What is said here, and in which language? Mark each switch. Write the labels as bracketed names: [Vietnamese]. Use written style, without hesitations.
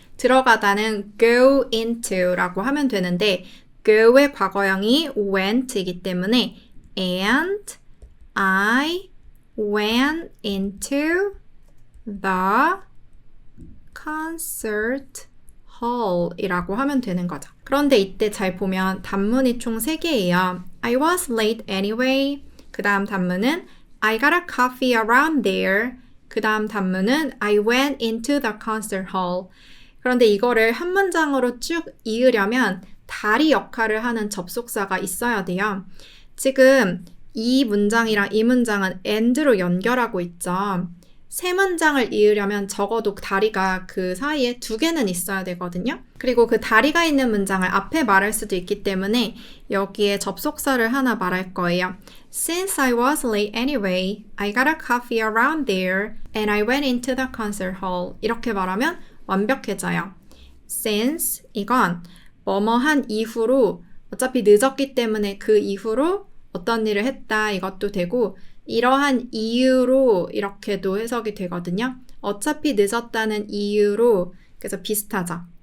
[Korean] 들어가다는 [English] go into [Korean] 라고 하면 되는데 go의 과거형이 went이기 때문에 [English] and I went into the concert hall [Korean] 이라고 하면 되는 거죠. 그런데 이때 잘 보면 단문이 총 3개예요. [English] I was late anyway. [Korean] 그 다음 단문은 [English] I got a coffee around there. [Korean] 그 다음 단문은 [English] I went into the concert hall. [Korean] 그런데 이거를 한 문장으로 쭉 이으려면 다리 역할을 하는 접속사가 있어야 돼요. 지금 이 문장이랑 이 문장은 and로 연결하고 있죠. 세 문장을 이으려면 적어도 다리가 그 사이에 2개는 있어야 되거든요. 그리고 그 다리가 있는 문장을 앞에 말할 수도 있기 때문에 여기에 접속사를 하나 말할 거예요. [English] Since I was late anyway, I got a coffee around there and I went into the concert hall. [Korean] 이렇게 말하면 완벽해져요. Since 이건 뭐뭐한 이후로 어차피 늦었기 때문에 그 이후로 어떤 일을 했다 이것도 되고 이러한 이유로 이렇게도 해석이 되거든요. 어차피 늦었다는 이유로 그래서 비슷하죠.